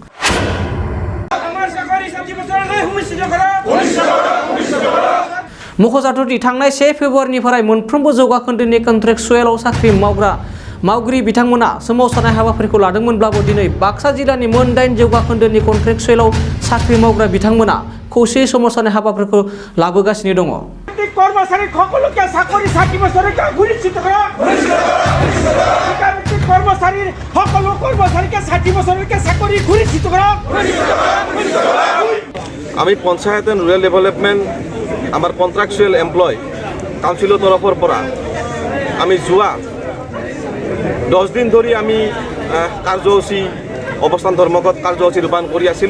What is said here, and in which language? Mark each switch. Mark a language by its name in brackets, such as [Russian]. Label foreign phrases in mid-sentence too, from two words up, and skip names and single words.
[Bodo] मख'जाथावदि थांनाय 1 फेब्रुवारिनिफ्राय मोनफ्रोमबो जौगाखोन्दोनि कन्ट्रेक्चुएलआव साख्रि मावगिरि बिथांमोना सोमावसारनाय हाबाफारिखौ लादोंमोनब्लाबो दिनै बाक्सा जिल्लानि मोन 8 जौगाखोन्दोनि कन्ट्रेक्चुएलआव साख्रि मावग्रा बिथांमोना खौसेयै सोमावसारनाय हाबाफारिखौ लाबोगासिनो दङ। [Assamese] কর্মচারী সকলকে চাকরি 60 বছরলৈকে সুনিশ্চিত কৰক। ঠিকাভিত্তিক কর্মচারীৰ সকলো কর্মচারীকে 60 বছরলৈকে চাকরি সুনিশ্চিত কৰক। আমি পঞ্চায়ত এণ্ড ৰুৰেল ডেভেলপমেণ্ট আমাৰ কণ্ট্ৰেক্চুৱেল এমপ্লয় কাউন্সিলৰ তৰফৰ পৰা আমি যোৱা 10 দিন ধৰি আমি কাৰ্যসূচী অৱস্থান ধৰ্মঘট কাৰ্যসূচী ৰূপায়ণ কৰি আছিলোঁ।